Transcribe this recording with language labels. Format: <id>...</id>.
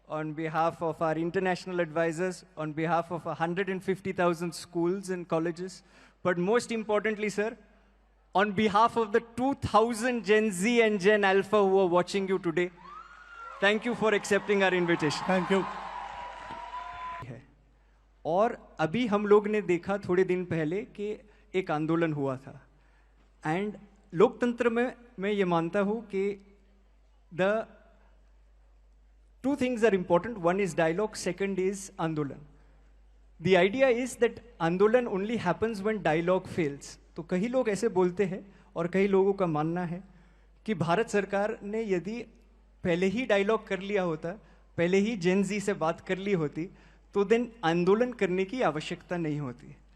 <en>on behalf of our international advisors, on behalf of 150,000 schools and colleges, but most importantly, sir, on behalf of the 2,000 Gen Z and Gen Alpha who are watching you today, thank you for accepting our invitation. Thank you.</en> <hi>और अभी हम लोग ने देखा थोड़े दिन पहले कि एक आंदोलन हुआ था, एंड लोकतंत्र में मैं ये मानता हूँ कि</hi> <en>the two things are important. One is dialogue, second is आंदोलन. The idea is that आंदोलन only happens when dialogue fails.</en> <hi>तो कई लोग ऐसे बोलते हैं और कई लोगों का मानना है कि भारत सरकार ने यदि पहले ही डायलॉग कर लिया होता, पहले ही जेन जी से बात कर ली होती, तो देन आंदोलन करने की आवश्यकता नहीं होती.</hi>